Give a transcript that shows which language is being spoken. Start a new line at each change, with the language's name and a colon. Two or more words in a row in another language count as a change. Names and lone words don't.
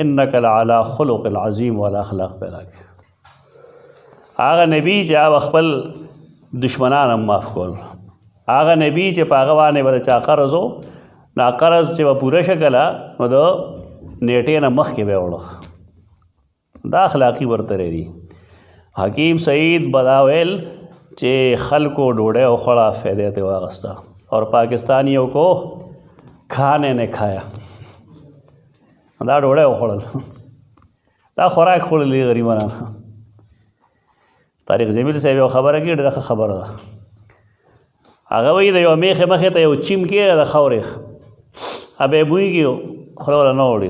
Arabic: انک لعلی خلق العظیم
Pashto: والا اخلاق پیدا کړي. هغه نبی چې هغه خپل دشمنان هم معاف کول، هغه نبی چې په هغه باندې به د چا قرض و نو قرض چې به پوره شه کله نو د نیټې نه مخکې به یې وړه. دا اخلاقی برتری دی. حکیم سعید بداویل چې خلکو ډوډۍ وخوړه فایده ته واغسته
Urdu: اور پاکستانیوں کو کھانے نے کھایا.
Pashto: دا ډوډۍ وخوړل دا خوراک خوړلې غریبانو. طارق جمیل صاحب یو خبره کې ډېره خبره ده. هغه وایي د یو میخې مخې ته یو چیم کېږي د خاورې ابې بویږي خوله وله نه وړي.